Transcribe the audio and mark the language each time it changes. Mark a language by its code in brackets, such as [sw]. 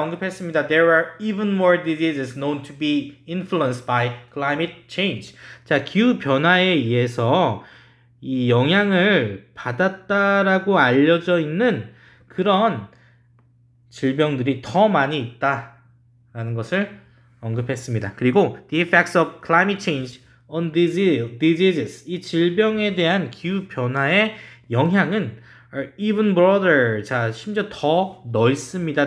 [ko] 언급했습니다. [en] There are even more diseases known to be influenced by climate change. [ko] 자, 기후 변화에 의해서 이 영향을 받았다라고 알려져 있는 그런 질병들이 더 많이 있다라는 것을 언급했습니다. 그리고 [en] the effects of climate change on diseases, [ko] 이 질병에 대한 기후 변화의 영향은 [en] are even broader, [ko] 자, 심지어 더 넓습니다.